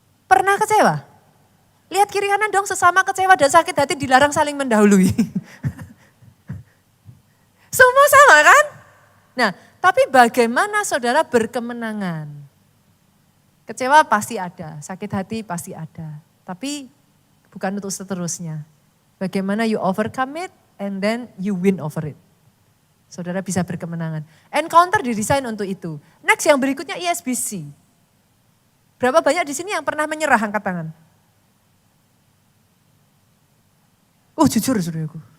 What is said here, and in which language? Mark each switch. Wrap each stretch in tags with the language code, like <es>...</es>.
<id>Pernah kecewa? Lihat kiri kanan dong, sesama kecewa dan sakit hati dilarang saling mendahului. Semua sama kan? Nah, tapi bagaimana saudara berkemenangan? Kecewa pasti ada, sakit hati pasti ada. Tapi bukan untuk seterusnya.</id> <en>Bagaimana you overcome it and then you win over it.</en> <id>Saudara bisa berkemenangan. Encounter didesain untuk itu. Next yang berikutnya ESBC. Berapa banyak di sini yang pernah menyerah, angkat tangan? Oh jujur saudaraku.</id>